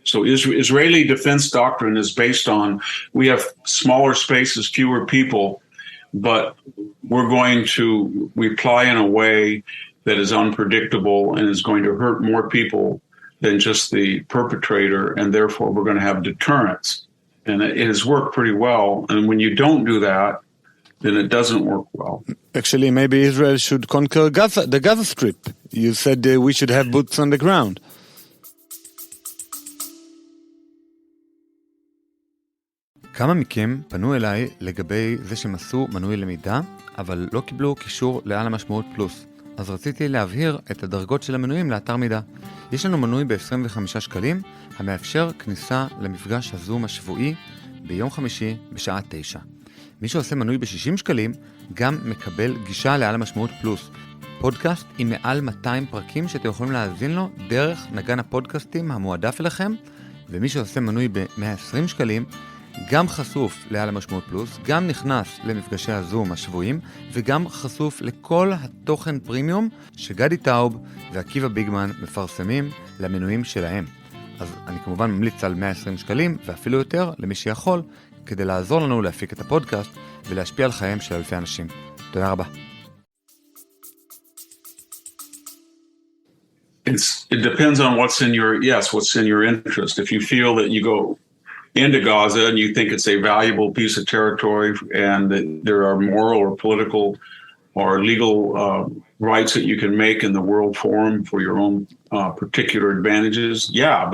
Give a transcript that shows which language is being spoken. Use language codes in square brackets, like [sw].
[en] So Israeli defense doctrine is based on, we have smaller spaces, fewer people, but we're going to reply in a way that is unpredictable and is going to hurt more people than just the perpetrator, and therefore we're going to have deterrence. And it has worked pretty well. And when you don't do that, then it doesn't work well. Actually, maybe Israel should conquer the Gaza Strip. You said we should have boots on the ground. [he] כמה מכם פנו אליי לגבי זה שהם עשו מנוי למידה, אבל לא קיבלו קישור לעל המשמעות פלוס. אז רציתי להבהיר את הדרגות של המנויים לאתר מידע. יש לנו מנוי ב-25 שקלים, המאפשר כניסה למפגש הזום השבועי ביום חמישי בשעה 9. מי שעושה מנוי ב-60 שקלים גם מקבל גישה לעל המשמעות פלוס. פודקאסט עם מעל 200 פרקים שאתם יכולים להאזין לו דרך נגן הפודקאסטים המועדף אליכם, ומי שעושה מנוי ב-120 שקלים גם חשוף לעל המשמעות פלוס, גם נכנס למפגשי הזום השבועיים, וגם חשוף לכל התוכן פרימיום שגדי טאוב ועקיבא ביגמן מפרסמים למנויים שלהם. אז אני כמובן ממליץ על 120 שקלים ואפילו יותר למי שיכול, כדי לעזור לנו להפיק את הפודקאסט ולהשפיע על חייהם של אלפי אנשים. תודה רבה. [en] It depends on what's in your interest. If you feel that you go into Gaza and you think it's a valuable piece of territory and that there are moral or political or legal rights that you can make in the World Forum for your own particular advantages, yeah.